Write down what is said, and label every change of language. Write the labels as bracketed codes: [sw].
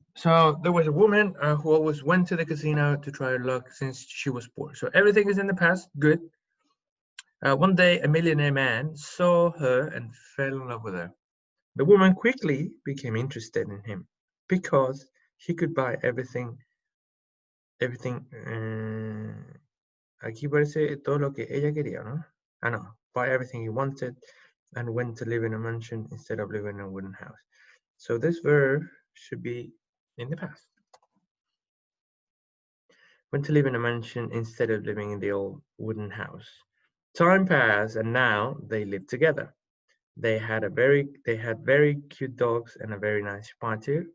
[en] So there was a woman who always went to the casino to try her luck since she was poor. So everything is in the past. Good. One day, a millionaire man saw her and fell in love with her. The woman quickly became interested in him because he could buy everything. [es] Aquí parece todo lo que ella quería, ¿no? No. [en] Buy everything he wanted. and went to live in a mansion instead of living in a wooden house. So this verb should be in the past. Went to live in a mansion instead of living in the old wooden house. Time passed and now they live together. They had very cute dogs and a very nice party.